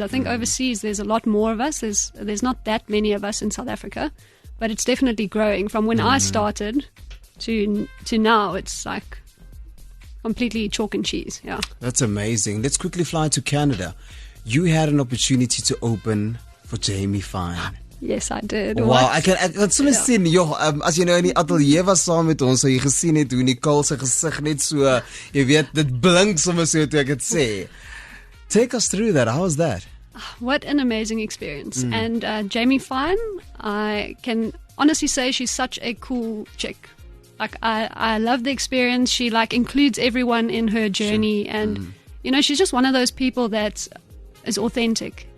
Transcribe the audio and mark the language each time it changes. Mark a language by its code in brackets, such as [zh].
[en] I think overseas there's a lot more of us. There's not that many of us in South Africa, but it's definitely growing. From when I started to now, it's like completely chalk and cheese. Yeah, that's amazing. Let's quickly fly to Canada. You had an opportunity to open for Jamie Fine. Yes, I did. [af] Wow, ek kan soms sien, as jy nou in die ateljee was saam met ons, so jy gesien het hoe Nicole se gesig net so, jy weet, dit blink sommer so toe ek dit sê. [en] Take us through that. How was that? What an amazing experience. And Jamie Fine, I can honestly say she's such a cool chick. Like, I love the experience. She like includes everyone in her journey, and you know, she's just one of those people that is authentic.